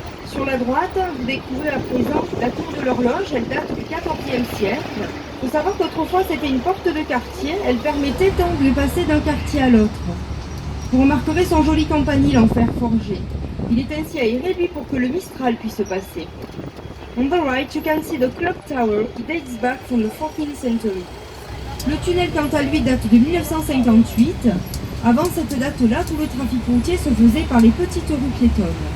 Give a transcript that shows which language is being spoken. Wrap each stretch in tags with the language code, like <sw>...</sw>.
<fr>Sur la droite, vous découvrez à présent la tour de l'horloge, elle date du XIVe siècle. Il faut savoir qu'autrefois c'était une porte de quartier, elle permettait donc de passer d'un quartier à l'autre. Vous remarquerez son joli campanile en fer forgé. Il est ainsi aéré lui pour que le Mistral puisse passer.</fr> <en>On the right, you can see the clock tower, it dates back from the 14th century.</en> <fr>Le tunnel quant à lui date de 1958. Avant cette date-là, tout le trafic routier se faisait par les petites rues piétonnes.</fr>